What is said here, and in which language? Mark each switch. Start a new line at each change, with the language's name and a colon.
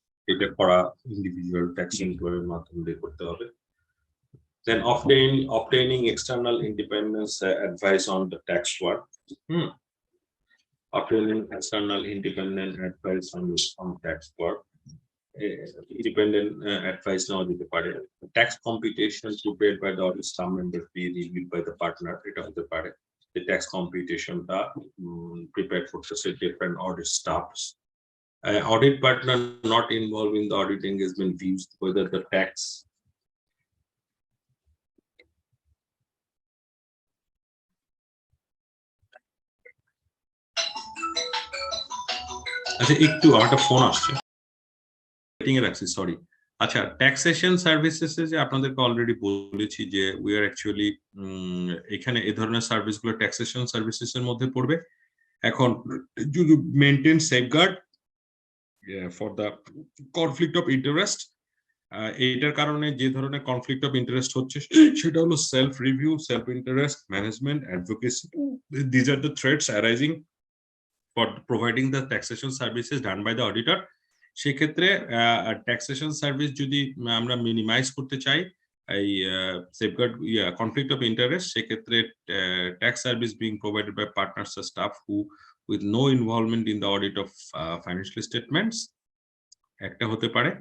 Bangla: এটা করা individual tax এমপ্লয়ের মাধ্যমে করতে হবে।
English: Then obtaining external independence advice on the tax work. Obtaining external independent advice on tax work. Independent advice now
Bangla: দিতে পারে।
English: Tax computation prepared by the audit staff member be reviewed by the partner,
Bangla: এটা হতে পারে।
English: The tax computation টা prepared for different audit staffs. Audit partner not involved in the audit engagement views whether the tax
Bangla: আচ্ছা একটু একটা phone আসছে, meeting এ রাখছি, sorry. আচ্ছা ট্যাক্সেশন সার্ভিসেস যে আপনাদেরকে অলরেডি বলেছি যে উই আর অ্যাকচুয়ালি এখানে এই ধরনের সার্ভিসগুলো ট্যাক্সেশন সার্ভিসেস এর মধ্যে পড়বে। এখন যদি maintain safeguard for the conflict of interest, এইটার কারণে যে ধরনের কনফ্লিক্ট অফ ইন্টারেস্ট হচ্ছে সেটা হলো self review, self interest, management, advocacy.
English: These are the threats arising for providing the taxation services done by the auditor.
Bangla: সেক্ষেত্রে ট্যাক্সেশন সার্ভিস যদি আমরা মিনিমাইজ করতে চাই এই সেফগার্ড কনফ্লিক্ট অফ ইন্টারেস্ট, সেক্ষেত্রে tax service being provided by partners আর staff who with no involvement in the audit of financial statements একটা হতে পারে।